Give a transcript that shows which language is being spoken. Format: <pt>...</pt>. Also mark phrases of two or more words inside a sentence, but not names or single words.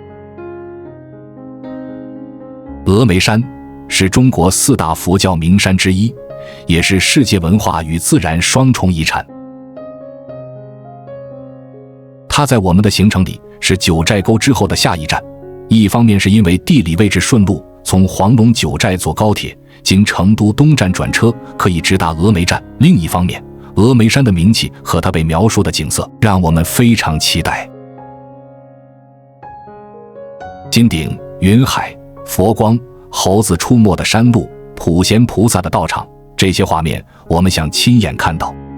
<zh>峨眉山是中國4大佛教名山之一，也是世界文化與自然双重遺產。它在我們的行程裡是九寨溝之後的下一站，一方面是因為地理位置順路，從黃龍九寨坐高鐵經成都東站轉車可以直達峨眉站，另一方面峨眉山的名氣和它被描述的景色讓我們非常期待。金頂、雲海、佛光、猴子出沒的山路、普賢菩薩的道場，這些畫面我們想親眼看到。</zh>